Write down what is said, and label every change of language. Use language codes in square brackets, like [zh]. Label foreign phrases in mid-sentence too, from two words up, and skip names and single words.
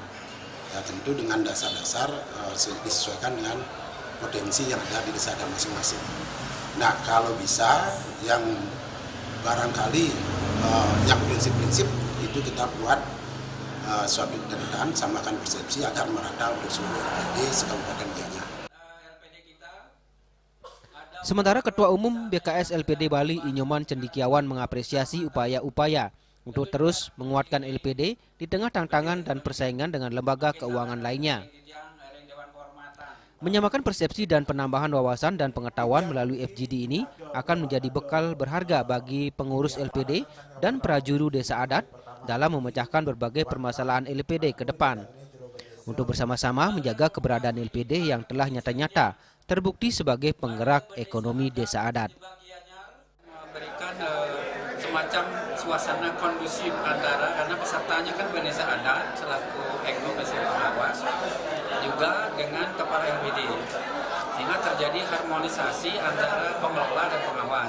[id] Ya, tentu dengan dasar-dasar disesuaikan dengan potensi yang ada di desa masing-masing. Nah, kalau bisa yang barangkali yang prinsip-prinsip itu kita buat suatu catatan, samakan persepsi agar merata untuk seluruh LPD se-Kabupaten Gianyar. Sementara Ketua Umum BKS LPD Bali Inyoman Cendikiawan mengapresiasi upaya-upaya untuk terus menguatkan LPD di tengah tantangan dan persaingan dengan lembaga keuangan lainnya. Menyamakan persepsi dan penambahan wawasan dan pengetahuan melalui FGD ini akan menjadi bekal berharga bagi pengurus LPD dan prajuru desa adat dalam memecahkan berbagai permasalahan LPD ke depan. Untuk bersama-sama menjaga keberadaan LPD yang telah nyata-nyata terbukti sebagai penggerak ekonomi desa adat. Memberikan semacam suasana kondusif antara, karena pesertanya kan desa adat selaku ekonomi pengawas juga dengan kepala LPD, sehingga terjadi harmonisasi antara pengelola dan pengawas.